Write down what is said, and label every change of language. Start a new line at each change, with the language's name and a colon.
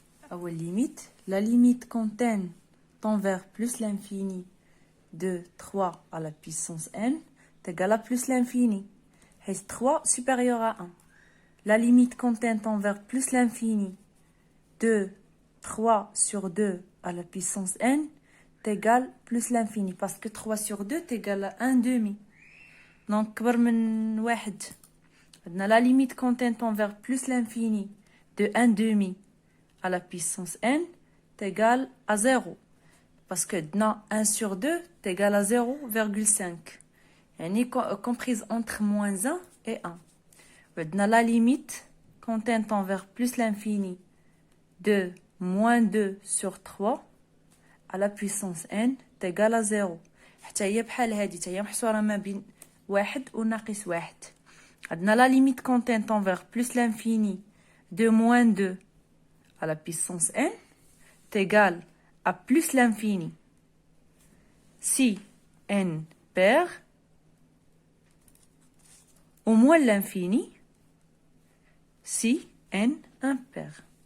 Arabic: أول
French: limite, la limite quand n tend vers plus l'infini de 3 à la puissance n est égale à plus l'infini. Et 3 supérieur à 1. La limite quand n tend vers plus l'infini de 3 sur 2 à la puissance n est égale plus l'infini. Parce que 3 sur 2 est égal à 1 demi. Donc,
Arabic: كبر من واحد.
French: La limite quand n tend vers plus l'infini de 1 demi à la puissance n est égal à 0. Parce que 1 sur 2 est égal à 0,5. Elle comprise entre moins 1 et 1. La limite quand n tend vers plus l'infini de moins 2 sur 3 à la puissance n est égal à 0.
Arabic: حتى هي بحال هادي، حتى هي محصورة ما بين 1 وناقص 1. عندنا
French: la limite quand n tend vers plus l'infini de moins 2 à la puissance n est égal à plus l'infini. Si n pair au moins l'infini si n impair.